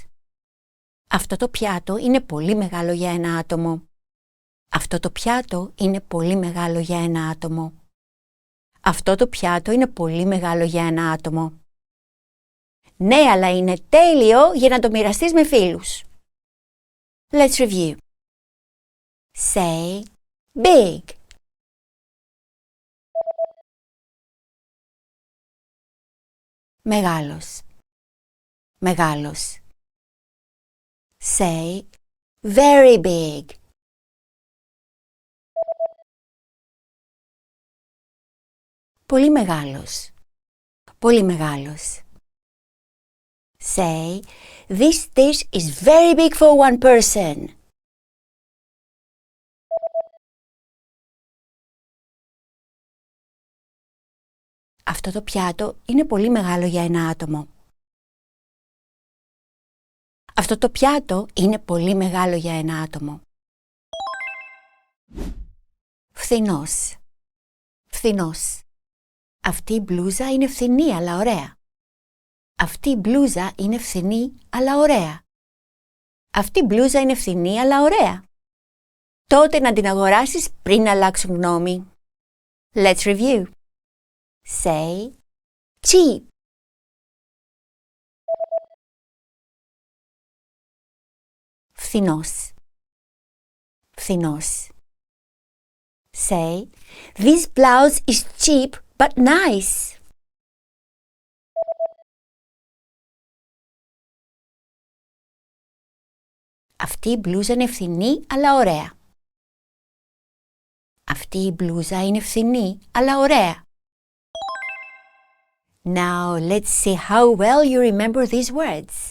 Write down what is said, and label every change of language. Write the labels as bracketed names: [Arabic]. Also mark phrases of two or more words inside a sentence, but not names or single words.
[Greek] Αυτό το πιάτο είναι πολύ μεγάλο για ένα άτομο. Αυτό το πιάτο είναι πολύ μεγάλο για ένα άτομο. Αυτό το πιάτο είναι πολύ μεγάλο για ένα άτομο. Ναι, αλλά είναι τέλειο για να το μοιραστείς με φίλους. [English] Let's review. Say big. [Greek] Μεγάλος. Μεγάλος. [English] Say very big. [Greek] Πολύ μεγάλος. Πολύ μεγάλος. [English] Say, this dish is very big for one person. [Greek] Αυτό το πιάτο είναι πολύ μεγάλο για ένα άτομο. Αυτό το πιάτο είναι πολύ μεγάλο για ένα άτομο. Φθηνός. Φθηνός. Αυτή η μπλούζα είναι φθηνή αλλά ωραία. Αυτή η μπλούζα είναι φθηνή, αλλά ωραία. Αυτή η μπλούζα είναι φθηνή, αλλά ωραία. Τότε να την αγοράσεις πριν αλλάξουν γνώμη. [English] Let's review. Say cheap. [Greek] Fthinos. Fthinos. [English] Say, this blouse is cheap but nice. [Greek] Αυτή η μπλούζα είναι φθηνή, αλλά ωραία. Αυτή η μπλούζα είναι φθηνή, αλλά ωραία. [English] Now let's see how well you remember these words.